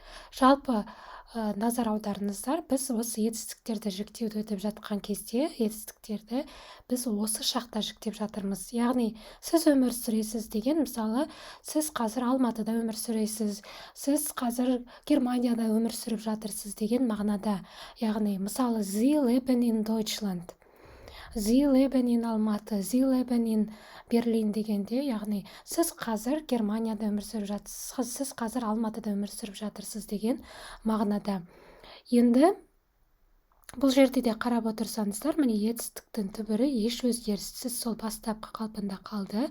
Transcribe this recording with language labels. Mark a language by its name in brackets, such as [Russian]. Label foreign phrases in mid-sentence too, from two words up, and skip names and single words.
[Kazakh] Жалпы назар аударыңыздар, біз осы етістіктерді жіктеуді өтіп жатқан кезде етістіктерді біз осы шақта жіктеп жатырмыз. Яғни сіз өмір сүресіз деген, мысалы, сіз қазір Алматыда өмір сүресіз, сіз қазір Германияда өмір сүріп жатырсыз деген мағынада. Яғни мысалы [German] Sie leben in Deutschland, Sie leben in Алматы, Sie leben in Берлин [Kazakh] дегенде, яғни сіз қазір Германияда өмір сүріп жатырсыз, сіз қазір Алматыда өмір сүріп жатырсыз деген мағынада. Енді бұл жерде де қарап отырсаңыздар, міне етістіктің түбірі еш өзгеріссіз сол бастапқы қалпында қалды.